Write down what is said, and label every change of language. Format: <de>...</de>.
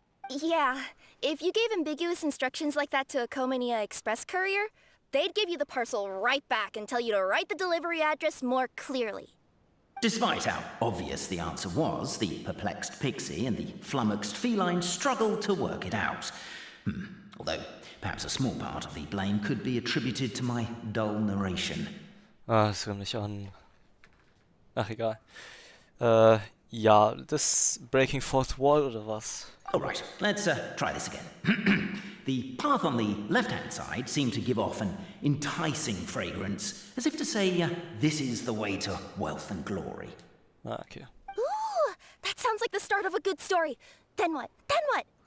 <en>Yeah, if you gave ambiguous instructions like that to a Comania Express courier, they'd give you the parcel right back and tell you to write the delivery address more clearly. Despite how obvious the answer was, the perplexed pixie and the flummoxed feline struggled to work it out. Although, perhaps a small part of the blame could be attributed to my dull narration.</en> <de>Ah, das rührt mich an. Ach, egal. Ja, das Breaking Fourth Wall oder was?</de> <en>All right, let's try this again. The path on the left-hand side seemed to give off an enticing fragrance, as if to say, this is the way to wealth and glory. Ah, okay. Ooh, that sounds like the start of a good story. Then what? Then what?</en>